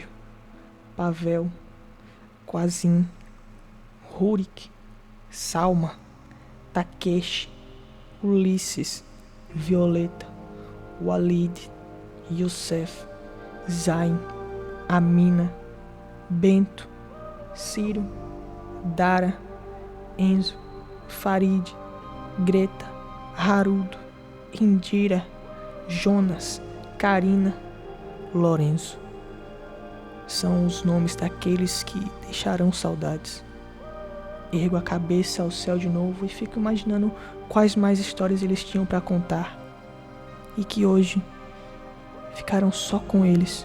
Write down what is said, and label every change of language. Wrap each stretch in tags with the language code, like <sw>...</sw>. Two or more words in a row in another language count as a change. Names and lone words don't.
<pt>Pavel, Quazim, Rurik, Salma, Takeshi, Ulisses, Violeta, Walid, Youssef, Zain, Amina, Bento, Ciro, Dara, Enzo, Farid, Greta, Harudo, Indira, Jonas, Karina, Lorenzo. São os nomes daqueles que deixarão saudades. Ergo a cabeça ao céu de novo e fico imaginando quais mais histórias eles tinham para contar e que hoje ficaram só com eles.</pt>